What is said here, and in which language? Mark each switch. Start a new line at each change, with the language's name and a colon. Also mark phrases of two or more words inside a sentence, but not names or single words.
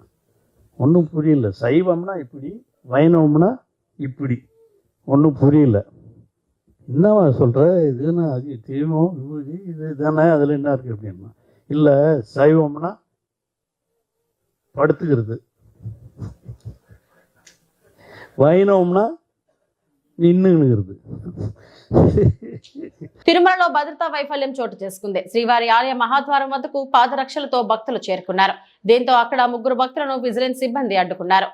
Tamil: ஒன்றும் புரியல. சைவம்னா இப்படி வைணவம்னா இப்படி, ஒன்றும் புரியல. என்னவா சொல்கிற, இதுன்னா அது தீபம் விபூதி இது தானே, அதில் என்ன இருக்குது அப்படின்னா, இல்லை சைவம்னா படுத்துக்கிறது, వైణవంనా నిన్నుகிறது.
Telugu: తిరుమలలో భద్రతా వైఫల్యం చోటు చేసుకుంది. శ్రీవారి ఆలయ మహాద్వారం వద్దకు పాదరక్షలతో భక్తులు చేరుకున్నారు. దీంతో అక్కడ 3 భక్తులను విజిలెన్స్ సిబ్బంది అడ్డుకున్నారు.